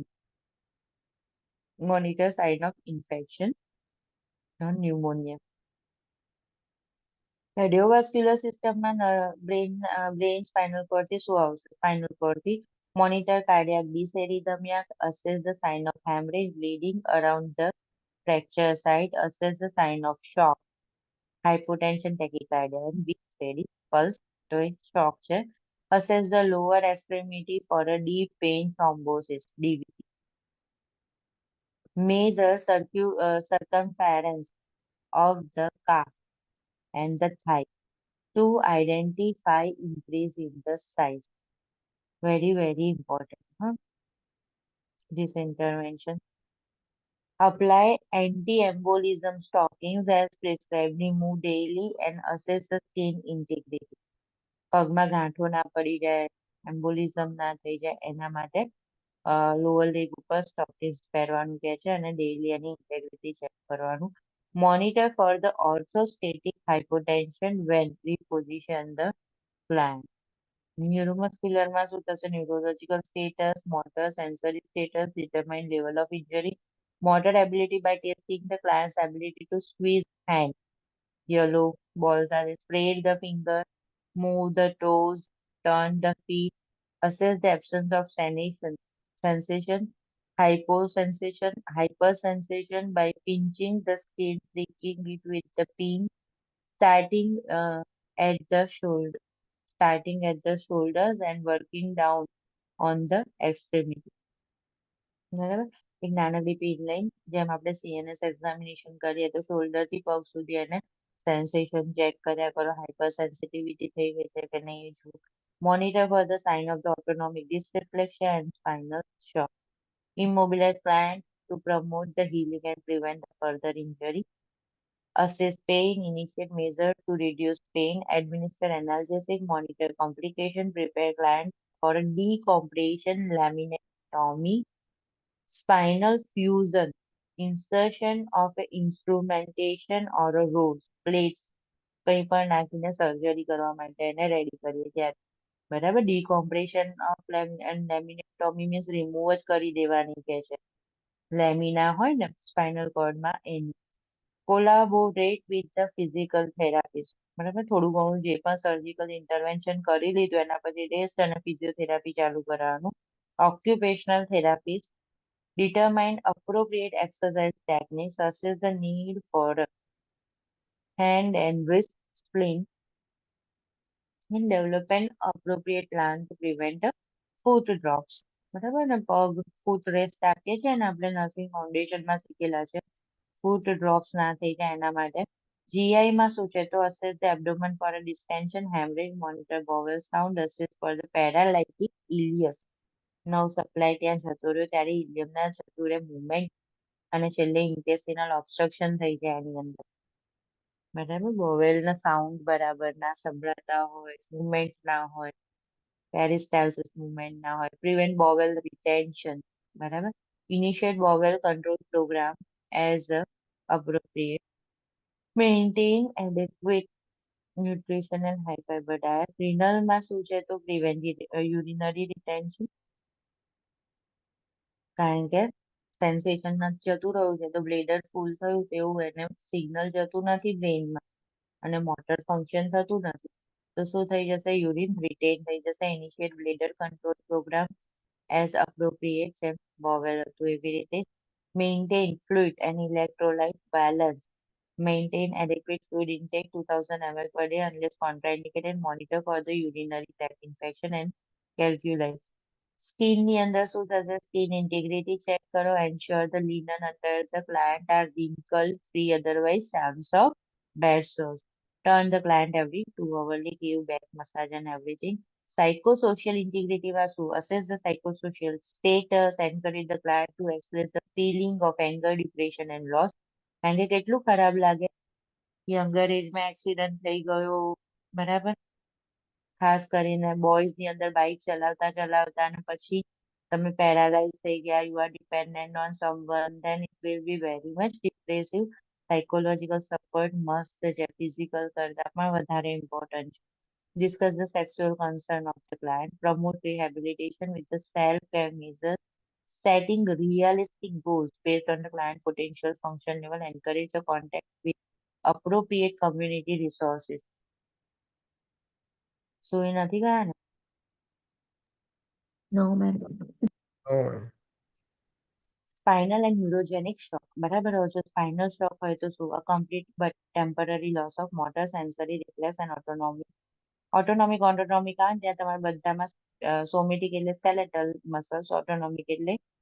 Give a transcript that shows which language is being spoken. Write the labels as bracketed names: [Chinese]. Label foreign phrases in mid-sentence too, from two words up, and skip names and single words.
[English] Monitor sign of infection or pneumonia. cardiovascular systemમાં brain spinal cordથી [Gujarati] શું આવશે? [English] spinal cordથી monitor cardiac dysrhythmia, assess the sign of hemorrhage, bleeding around the fracture site, assess the sign of shock, hypotension, tachycardia, and weak steady pulse. [Gujarati] તો એ shock છે. [English] Assess the lower extremity for a deep vein thrombosis, DVT. Measure circumference of the calf and the thigh to identify increase in the size. Very, very important. Huh? This intervention. Apply anti-embolism stockings as prescribed. Remove daily and assess the skin integrity. [Gujarati] પગમાં ગાંઠો ના પડી જાય, એમ્બોલિઝમ ના થઈ જાય, એના માટે [English] lower leg [Gujarati] ઉપર સ્ટોકિંગ્સ પહેરવાનું કહે છે અને ડેઇલી એની ઇન્ટેગ્રિટી ચેક કરવાનું. [English] monitor for the orthostatic hypotension when reposition the client. [Gujarati] ન્યુરોમસ્ક્યુલરમાં શું થશે? [English] neurological status, motor sensory status, determine level of injury, motor ability by testing the client's ability to squeeze hand. Yellow balls are spread the finger, move the toes, turn the feet, assess the absence of sensation, hypersensation by pinching the skin, pricking it with the pin, starting at the shoulder, starting at the shoulders and working down on the extremity. [Gujarati] બરાબર, એક નાનકડી પિન લઈને જેમ આપણે [English] CNS examination [Gujarati] કરીએ તો શોલ્ડર થી પગ સુધી એને [English] sensation check [Gujarati] કર્યા કરો, [English] hyper sensitivity [Gujarati] થઈ ગઈ છે કે નહીં એ જુઓ. [English] monitor for the sign of the autonomic dysreflexia and spinal shock. Immobilize client to promote the healing and prevent the further injury. Assess pain, initiate measures to reduce pain, administer analgesic, monitor complication, prepare client for a decompression laminectomy, spinal fusion, insertion of a instrumentation or a rods, plates, [Gujarati] કંઈ પણ નાખીને સર્જરી કરવા માટે એને રેડી કરીએ ત્યારે. બરાબર, [English] decompression of laminectomy means remove [Gujarati] જ કરી દેવાની કે છે. લેમિના હોય ને [English] spinal cordમાં [Gujarati] એની. [English] collaborate with the physical therapist. [Gujarati] બરાબર, થોડું ઘણું જે પણ [English] surgical intervention [Gujarati] કરી લીધું એના પછી રેસ્ટ અને ફિઝિયોથેરાપી ચાલુ કરવાનું. [English] occupational therapist determine appropriate exercise techniques, assess the need for hand and wrist splint, and develop an appropriate plan to prevent foot drops. [Gujarati] બરાબર ને, પગ [English] foot rest [Gujarati] આપીએ છીએ ને આપણે [English] nursing foundationમાં [Gujarati] શીખેલા છે, [English] foot drops [Gujarati] ના થઈ જાય એના માટે. GI માં શું છે? [English] તો assess the abdomen for a distension, hemorrhage, monitor bowel sound, assess for the paralytic ileus. nerve supply [Gujarati] ત્યાં જતો રહ્યો ત્યારે ઇલિયમના જતું રહે મુવમેન્ટ અને છેલ્લે [English] intestinal obstruction [Gujarati] થઈ જાય એની અંદર. બરાબર, બોવેલના સાઉન્ડ બરાબર ના સંભળાતા હોય, મુવમેન્ટ ના હોય, [English] peristalsis movement [Gujarati] ના હોય, [English] prevent bowel retention. બરાબર, initiate bowel control program as appropriate, maintain adequate nutrition and high fiber diet. [Gujarati] Renalમાં શું છે? તો [English] prevent urinary retention, [Gujarati] કારણ કે સેન્સેશન જતું રહ્યું છે તો બ્લેડર ફૂલ થયું તેવું એને સિગ્નલ જતું નથી બ્રેઇનમાં અને [English] motor function [Gujarati] થતું નથી. તો શું થઈ જશે? યુરિન રિટેન થઈ જશે. [English] initiate bladder control program as appropriate [Gujarati] છે બોવેલ હતું એવી રીતે. [English] maintain fluid and electrolyte balance. Maintain adequate fluid intake 2000 ml per day unless contraindicated. Monitor for the urinary tract infection and calculate. [Gujarati] Skin ની અંદર શું થશે? [English] Skin integrity check કરો. Ensure the linen under the client are wrinkle free, otherwise chance of bad sores. Turn the client every 2 hourly. Give back massage and everything. Psychosocial integrity was to assess the psychosocial status, encourage the client to express the feeling of anger, depression and loss. [Gujarati] કારણ કે કેટલું ખરાબ લાગે [English] younger ageમાં [Gujarati] એક્સિડન્ટ થઈ ગયો બરાબર ખાસ કરીને બોયઝ ની અંદર બાઇક ચલાવતા ચલાવતા અને પછી તમે પેરાલાઇઝ થઈ ગયા [English] you are dependent on someone then it will be very much depressive psychological support [Gujarati] મસ્ત છે ફિઝિકલ કરતા પણ વધારે ઇમ્પોર્ટન્ટ છે [English] discuss the sexual concern of the client, promote rehabilitation with the self-care measures, setting realistic goals based on the client potential function level, encourage the contact with appropriate community resources. [Gujarati] So એ નથી ગયા ને [English] No, ma'am. Oh, spinal and neurogenic shock [Gujarati] બરાબર હવે જો [English] spinal shock [Gujarati] હોય તો શું [English] a complete but temporary loss of motor sensory reflex and autonomic autonomic [Gujarati] આવે ત્યાં તમારે બધામાં સોમેટિક એટલે [English] skeletal muscles [Gujarati] ઓટોનોમિક એટલે